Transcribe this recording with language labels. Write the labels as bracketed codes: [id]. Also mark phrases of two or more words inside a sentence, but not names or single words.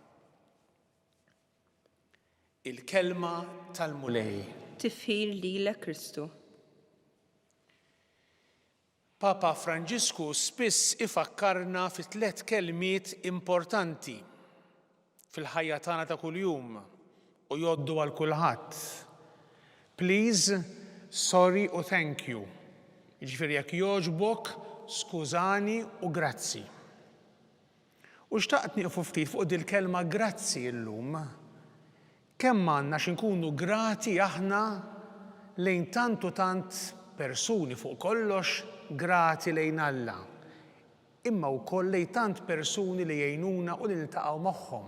[mt] Il-kelma tal-mulej. Tifħir lilek Kristu. Papa Franġisku spiss ifakkarna fi 3 kelmiet importanti fil-ħajja tagħna ta' kuljum u jgħoddu għal kulħadd. [en] Please, sorry u thank you. [mt] Jiġifieri jekk jogħġbok, skużani u grazzi. U xtaqt nieqfu ftit fuq dil-kelma grazzi llum. Kemm għandna x'inkunu grati aħna lejn tant u tant persuni fuq kollox grati lejn Alla, imma wkoll lejn tant persuni li jgħinuna u li niltaqgħu magħhom.